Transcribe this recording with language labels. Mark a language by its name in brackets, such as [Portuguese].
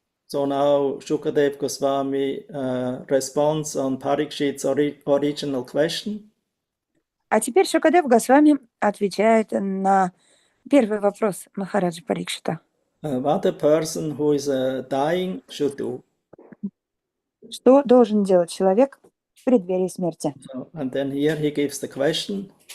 [English] So now Shukadev Goswami responds on Parikshit's original question. [Russian] А теперь Шукадев Госвами отвечает на первый вопрос Махараджа Парикшита. [English] What a person who is dying should do. [Russian] Что должен делать человек в преддверии смерти? [English] So, and then here he gives the question.